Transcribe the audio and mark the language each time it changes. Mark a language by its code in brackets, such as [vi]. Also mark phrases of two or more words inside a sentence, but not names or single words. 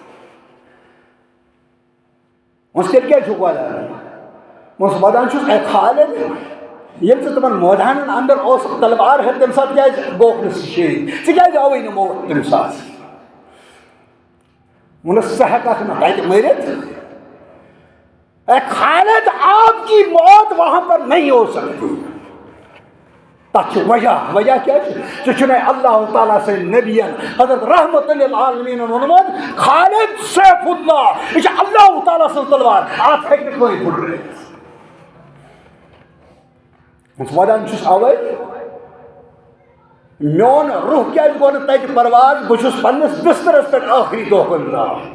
[ks] وۄنۍ تیٚلہِ کیٛازِ چھُکھ ودان وۄنۍ ودان چھُس اے خالد ییٚلہِ ژٕ تِمن مٲدانن اندر اوسُکھ تلوار ہٮ۪تھ تمہِ ساتہٕ کیٛازِ گوٚوکھ نہٕ ژٕ شہیٖد ژٕ کیٛازِ آوٕے نہٕ موت تمہِ ساتہٕ ووٚنُس ژٕ ہٮ۪ککھ نہٕ تتہِ مٔرِتھ اے خالد [ur] آپ کی موت وہاں پر نہیں ہو سکتی [ks] تتھ چھُ وجہ کیٛاہ چھُ ژٕ چھُنَے اللہ تعالیٰ سٕنٛدۍ نبین حضرت رحمت للعالمیٖنن ووٚنمُت خالد سیف اللہ یہِ چھِ اللہ تعالیٰ سٕنٛز تلوار اتھ ہیٚکہِ نہٕ کٕہٕنۍ پھٕٹرٲوِتھ ودان چھُس اوے میون روح کیٛازِ گوٚو نہٕ تتہِ پرواز بہٕ چھُس پننِس بسترس پٮ۪ٹھ ٲخری دۄہن درٛاو